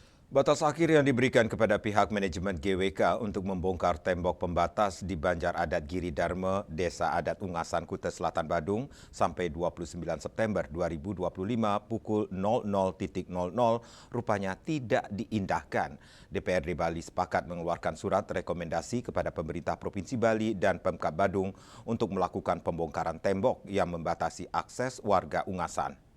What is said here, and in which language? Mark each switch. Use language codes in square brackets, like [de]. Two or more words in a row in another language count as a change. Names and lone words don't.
[id] Batas akhir yang diberikan kepada pihak manajemen GWK untuk membongkar tembok pembatas di Banjar Adat Giri Dharma, Desa Adat Ungasan, Kuta Selatan, Badung sampai 29 September 2025 pukul 00.00 rupanya tidak diindahkan. DPRD Bali sepakat mengeluarkan surat rekomendasi kepada pemerintah Provinsi Bali dan Pemkab Badung untuk melakukan pembongkaran tembok yang membatasi akses warga Ungasan.